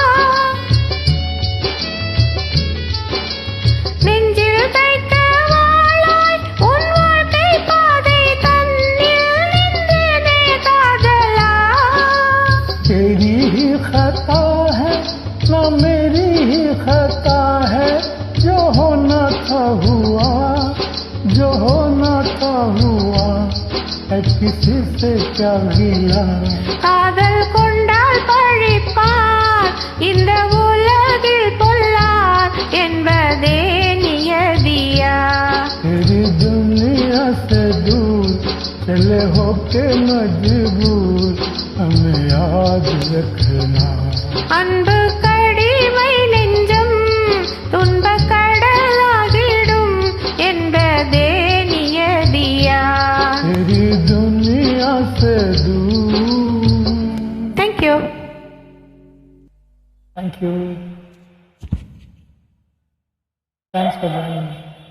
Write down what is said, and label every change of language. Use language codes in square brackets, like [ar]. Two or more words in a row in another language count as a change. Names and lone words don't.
[ta] நெஞ்சில் தைக்க வாழாய் உன் வாழ்க்கை பாதை தன்னில் நின்றேனே காதலா. [hi] तेरी ही खता है ना मेरी ही खता है जो होना था हुआ जो होना था हुआ है किसी से क्या गिला. [ta] காதல் கொண்டால் பழிப்பார் இந்த உலகில் பொல்லார் என்பதே நியதியா. [hi] तेरी दुनिया से दूर चले होके मजबूर हमें याद रखना. [ta] அன்பு கடிமை நெஞ்சம் துன்ப கடலாகிடும் என்பதே நியதியா. [hi] तेरी दुनिया से दूर. [en] Thank you. Thank you. Thanks for joining me.